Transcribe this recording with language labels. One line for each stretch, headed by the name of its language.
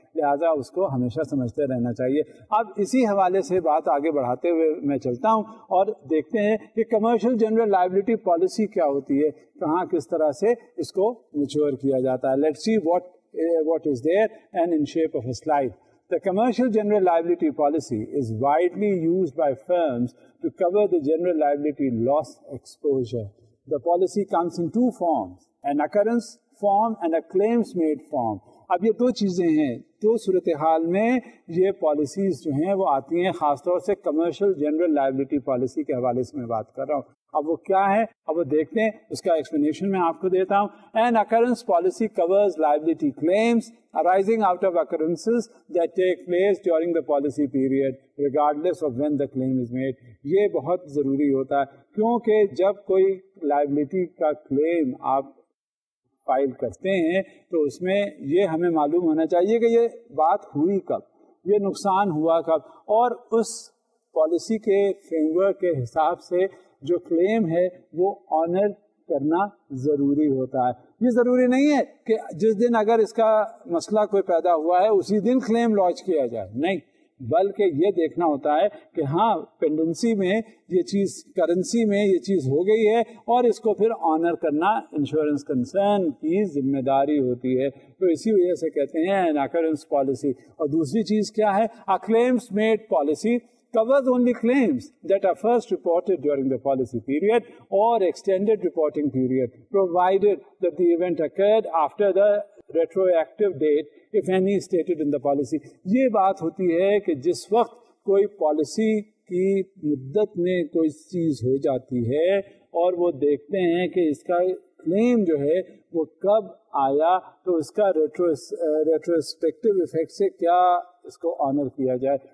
Hindi: लिहाजा उसको हमेशा समझते रहना चाहिए। अब इसी हवाले से बात आगे बढ़ाते हुए मैं चलता हूं और देखते हैं कि कमर्शियल जनरल लायबिलिटी पॉलिसी क्या होती है, कहाँ किस तरह से इसको मैच्योर किया जाता है।
English: Let's see what is there and in shape of a slide. The commercial general liability policy is widely used by firms to cover the general liability loss exposure. The policy comes in two forms, an occurrence form and a claims made form.
Hindi: अब ये दो चीज़ें हैं, दो सूरत हाल में ये policies जो हैं वो आती हैं, ख़ासतौर से कमर्शियल जनरल लायबिलिटी पॉलिसी के हवाले से मैं बात कर रहा हूँ। अब वो क्या है, अब वो देखते हैं, उसका एक्सप्लेनेशन मैं आपको देता हूँ।
English: An occurrence policy covers liability claims arising out of occurrences that take place during the policy period regardless of when the claim is made.
Hindi: ये बहुत ज़रूरी होता है क्योंकि जब कोई लायबिलिटी का क्लेम आप फाइल करते हैं तो उसमें ये हमें मालूम होना चाहिए कि ये बात हुई कब, ये नुकसान हुआ कब, और उस पॉलिसी के फ्रेमवर्क के हिसाब से जो क्लेम है वो ऑनर करना ज़रूरी होता है। ये ज़रूरी नहीं है कि जिस दिन अगर इसका मसला कोई पैदा हुआ है उसी दिन क्लेम लॉन्च किया जाए, नहीं, बल्कि ये देखना होता है कि हाँ पेंडेंसी में ये चीज़, करेंसी में ये चीज़ हो गई है और इसको फिर ऑनर करना इंश्योरेंस कंसर्न की जिम्मेदारी होती है। तो इसी वजह से कहते हैं एन अकरेंस पॉलिसी। और दूसरी चीज़ क्या है,
English: A claims made policy covers only claims that are first reported during the policy period or extended reporting period, provided that the event occurred after the retroactive date, if any stated in the policy.
Hindi: ये बात होती है कि जिस वक्त कोई policy की मुद्दत में कोई चीज़ हो जाती है और वो देखते हैं कि इसका क्लेम जो है वो कब आया, तो उसका रेट्रोस्पेक्टिव इफेक्ट से क्या इसको ऑनर किया जाए।